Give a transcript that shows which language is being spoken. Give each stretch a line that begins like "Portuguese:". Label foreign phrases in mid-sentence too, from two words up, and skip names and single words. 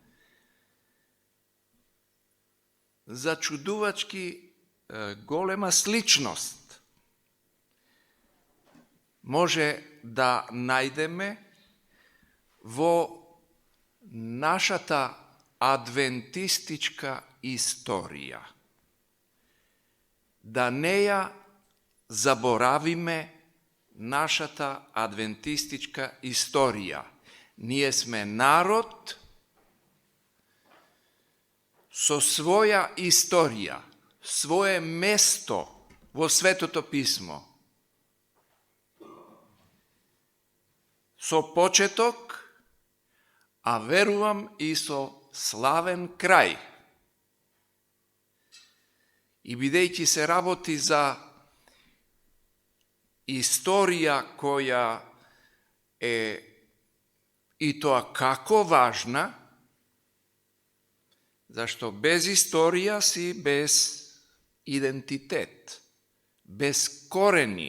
Macedonian: začuduvački golema sličnost može da najdeme vo našата adventistička istorija. Da ne ja zaboravime našата adventistička istorija. Nije sme narod со своја istorija, svoje mesto vo Svetото pismo, со почеток, а верувам и со славен крај. И бидејќи се работи за историја која е и тоа како важна, зашто без историја си без идентитет, без корени.